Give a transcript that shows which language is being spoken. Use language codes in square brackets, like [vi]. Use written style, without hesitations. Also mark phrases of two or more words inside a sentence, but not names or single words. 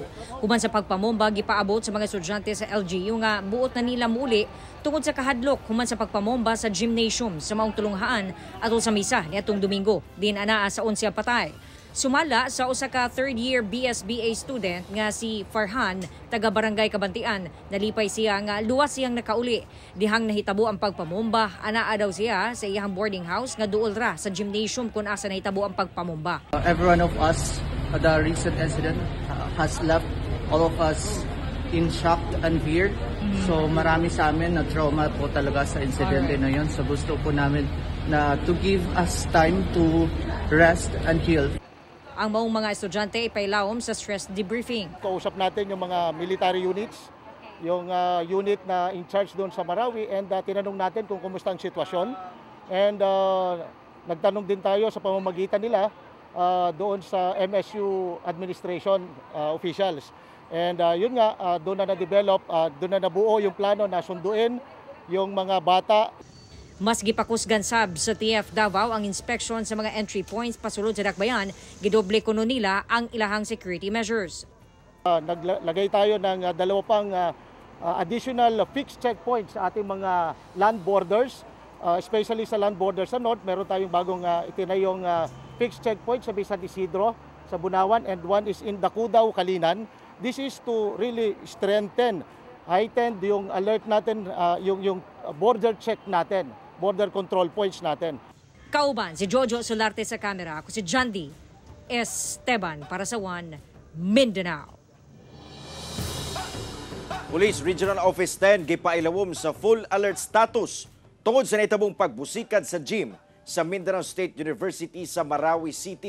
[ceb] Human sa pagpamomba gipaabot sa mga estudyante sa LGU nga buot na nila muli tungod sa kahadlok human sa pagpamomba sa gymnasium sa maong tulunghaan atol sa misa niadtong Domingo din anaa sa 11 patay. Sumala sa usa ka [en] third-year BSBA student [ceb] nga si Farhan, taga Barangay Kabantian, nalipay siya nga luwas siyang nakauli. Dihang nahitabo ang pagpamomba, anaa daw siya sa iyang boarding house nga duol ra sa gymnasium kung asa nahitabo ang pagpamomba. [en] Every one of us, the recent incident has left all of us in shock and fear. [tl] So marami sa amin na trauma po talaga sa incident na yun. So gusto po namin na [en] to give us time to rest and heal. [ceb] Ang maong mga estudyante ipailawom sa stress debriefing. [tl] Kausap natin yung mga [en] military units, [tl] yung unit na [en] in charge [tl] doon sa Marawi, and tinanong natin kung kumusta ang sitwasyon. And nagtanong din tayo sa pamamagitan nila doon sa [en] MSU administration officials. [tl] And yun nga, doon na na-develop, doon na nabuo yung plano na sunduin yung mga bata. [ceb] Mas gipakusgan sab sa TF Davao ang inspection sa mga [en] entry points [ceb] pasulod sa dakbayan, gidoble kuno nila ang ilahang [en] security measures. [tl] Naglagay tayo ng dalawa pang additional [en] fixed checkpoints [tl] sa ating mga [en] land borders, [tl] especially sa [en] land borders [tl] sa north. Meron tayong bagong itinayong [en] fixed checkpoint [tl] sa San Isidro, sa Bunawan, [en] and one is in Dakudao, Kalinan. This is to really strengthen, heighten yung alert [tl] natin, yung [en] border check natin, border control points natin. [ceb] Kauban si Jojo Solarte sa kamera, ako si Jandy Esteban para sa One Mindanao. Police Regional Office 10 gipailawom sa [en] full alert status [ceb] tungod sa nahitabong pagbusikad sa gym sa Mindanao State University sa Marawi City.